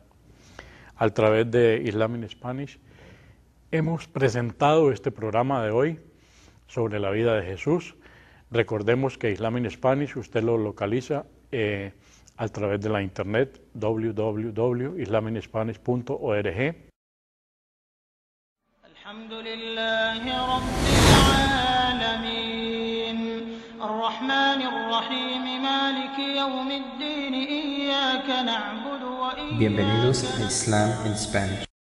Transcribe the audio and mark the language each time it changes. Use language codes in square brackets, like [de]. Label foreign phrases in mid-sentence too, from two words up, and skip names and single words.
[es] A través de Islam in Spanish hemos presentado este programa de hoy sobre la vida de Jesús. Recordemos que Islam in Spanish usted lo localiza a través de la internet www.islaminspanish.org. [ar] الحمد لله رب العالمين الرحمن الرحيم مالك يوم الدين إياك نعبد وإياك. [es] Bienvenidos a Islam in Spanish.